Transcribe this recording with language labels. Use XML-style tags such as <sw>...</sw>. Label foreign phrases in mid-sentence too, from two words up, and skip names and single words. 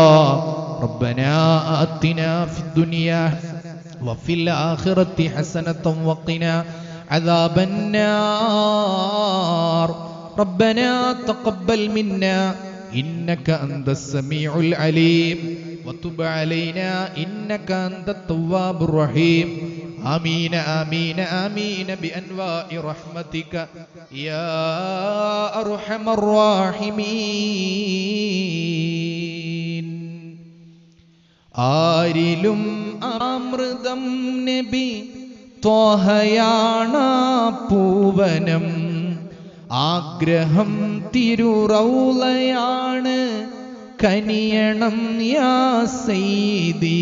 <ar>ربنا آتنا في الدنيا وفي الآخرة حسنة وقنا عذاب النار. ربنا تقبل منا إنك أنت السميع العليم وتب علينا إنك أنت التواب الرحيم. آمين آمين آمين بأنواع رحمتك يا أرحم الراحمين.</ar> <ml>ആരിലും അമൃതം നബി ത്വഹയാണ് പൂവനം, ആഗ്രഹം തിരുറൗളയാണ് കനിയണം</ml> <ar>يا سيدي.</ar>